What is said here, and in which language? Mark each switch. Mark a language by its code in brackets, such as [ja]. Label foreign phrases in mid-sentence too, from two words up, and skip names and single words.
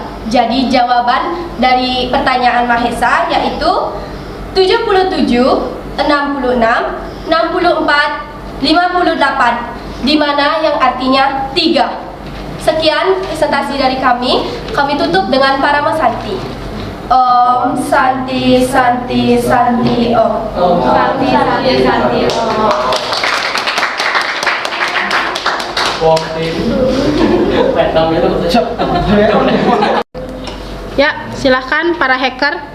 [id] Jadi jawaban dari pertanyaan Mahesa yaitu 77, 66, 64, 58, di mana yang artinya 3. Sekian presentasi dari kami tutup dengan Parama Santi. [sa] Om Santi, Santi, Santi, Om. Om Santi, Santi, Santi, Om. [id] Ya, silahkan para hacker.